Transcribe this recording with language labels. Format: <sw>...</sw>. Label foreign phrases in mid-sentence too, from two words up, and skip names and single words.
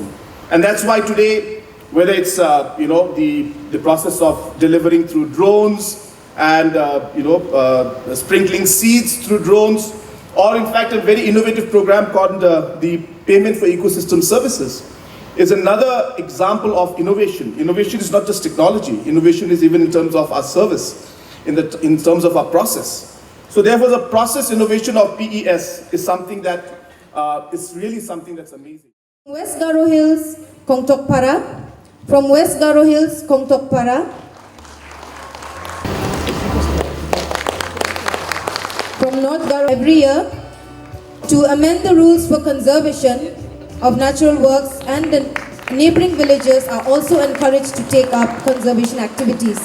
<en>And that's why today, whether it's the process of delivering through drones and sprinkling seeds through drones, or in fact a very innovative program called the Payment for Ecosystem Services, is another example of innovation. Innovation is not just technology. Innovation is even in terms of our service, in terms of our process. So therefore, the process innovation of PES is something that is really something that's amazing. West Garo Hills, Kongtok Para. From West Garo Hills, Kongtok Para. From North Garo every year to amend the rules for conservation of natural works, and the neighboring villages are also encouraged to take up conservation activities.</en>